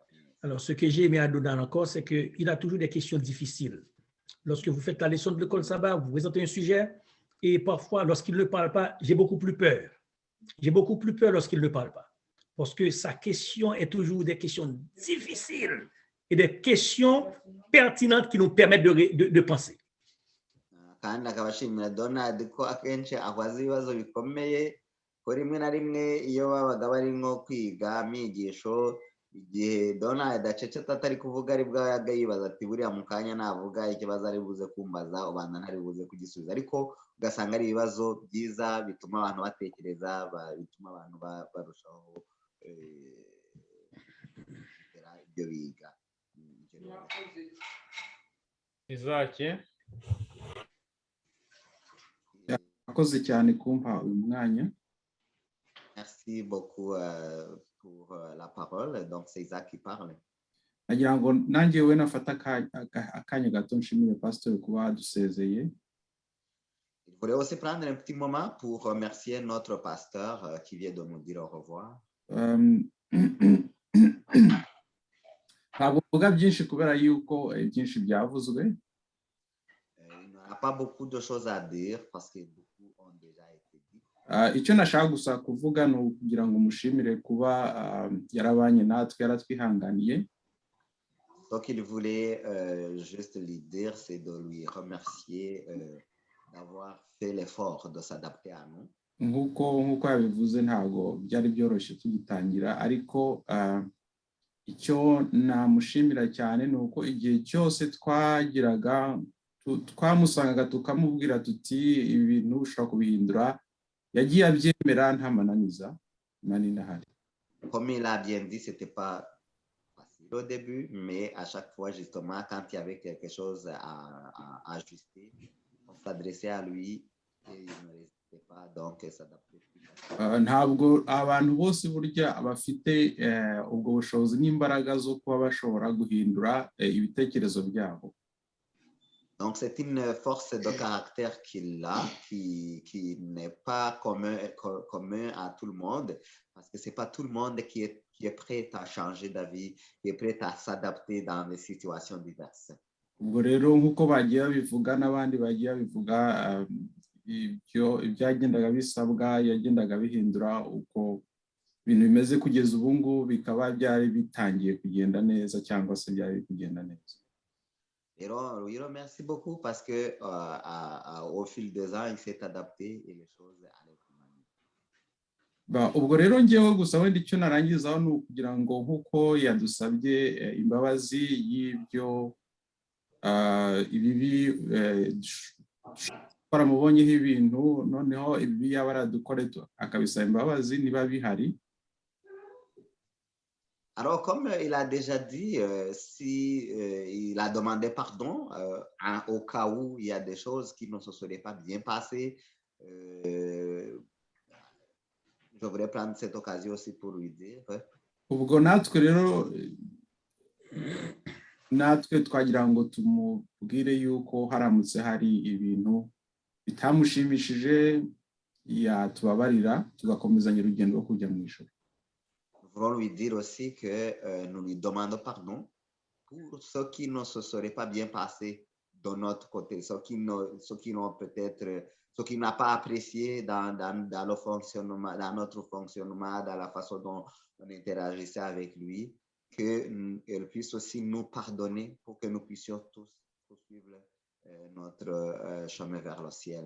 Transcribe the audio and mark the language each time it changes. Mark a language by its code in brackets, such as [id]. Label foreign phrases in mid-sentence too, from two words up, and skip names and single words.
[fr] Alors, ce que j'ai aimé à Donald encore, c'est qu'il a toujours des questions difficiles. Lorsque vous faites la leçon de l'école sabbat, vous présentez un sujet et parfois, lorsqu'il ne parle pas, j'ai beaucoup plus peur. J'ai beaucoup plus peur lorsqu'il ne parle pas. Parce que sa question est toujours des questions difficiles et des questions pertinentes qui nous permettent de penser. [rw] kandi akabashimira Donald ko akenshi akwaza ibibazo bikomeye ko rimwe na rimwe iyo babaga bari nko kwiga amigisho igihe Donald acecetse atari kuvuga ari bwa yaga yibaza ati buriya mu kanya navuga ikibazo ari buze kumbaza ubanza ntari buze kugisubiza ariko ugasanga ari ibibazo byiza bituma abantu batekereza bituma abantu barushaho ibyo biga. Izaki akoze cyane kumpa uyu mwanya. [fr] Merci beaucoup pour la parole. Donc c'est Isaac qui parle. [rw] Nagira ngo nanjye we nafata akanya gato nshimire pasteur kuba dusezeye. [fr] Il voulait aussi prendre un petit moment pour remercier notre pasteur qui vient de nous dire au revoir. [rw] Ntabwo mvuga byinshi kubera yuko byinshi byavuzwe. [fr] Il n'y a pas beaucoup de choses à dire parce que beaucoup ont déjà été dit. [rw] Icyo nashaka gusa kuvuga ni ukugira ngo mushimire kuba yarabanye natwe yaratwihanganiye. [fr] Ce qu'il voulait juste lui dire, c'est de lui remercier d'avoir fait l'effort de s'adapter à nous. [rw] Nk'uko yabivuze ntabwo byari byoroshye tugitangira ariko icyo namushimira cyane ni uko igihe cyose twagiraga twamusangaga tukamubwira tuti ibintu ushobora kubihindura yagiye abyemera nta mananiza manini ahari. [fr] Comme il a bien dit, c'était pas facile au début, mais à chaque fois justement quand il y avait quelque chose à ajuster, on s'adressait à lui et il ne restait pas donc s'adapter. [rw] Ntabwo abantu bose burya bafite ubwo bushobozi n'imbaraga zo kuba bashobora guhindura ibitekerezo byabo. [fr] Donc, c'est une force de caractère qu'il a, qui n'est pas commun à tout le monde, parce que ce n'est pas tout le monde qui est prêt à changer d'avis, qui est prêt à s'adapter dans des situations diverses. [rw] ubwo rero nk'uko bagiye babivuga n'abandi bagiye babivuga ibyagendaga bisabwa yagendaga bihindura uko ibintu bimeze kugeza ubu ngubu bikaba byari bitangiye kugenda neza cyangwa se byari kugenda neza. [fr] Rero merci beaucoup parce que au fil des ans il s'est adapté et les choses allaient plus. [rw] Ubwo rero ngewe gusa wenda icyo narangizaho ni ukugira ngo nk'uko yadusabye imbabazi y'ibyo ibibi twaramubonyeho ibintu noneho ibibi yaba aradukore akabisaba imbabazi niba bihari. [fr] Alors, comme il a déjà dit, si il a demandé pardon au cas où il y a des choses qui ne se seraient pas bien passées, je voudrais prendre cette occasion aussi pour lui dire. [rw] Ubwo natwe rero twagira ngo tumubwire yuko haramutse hari ibintu bitamushimishije yatubabarira tugakomezanya urugendo rwo kujya mu ijuru. [fr] Nous voulons lui dire aussi que nous lui demandons pardon pour ce qui ne se serait pas bien passé de notre côté, ce qui n'ont peut-être, ce qui n'a pas apprécié dans le fonctionnement, dans notre fonctionnement, dans la façon dont on interagissait avec lui, qu'elle puisse aussi nous pardonner pour que nous puissions tous poursuivre notre chemin vers le ciel.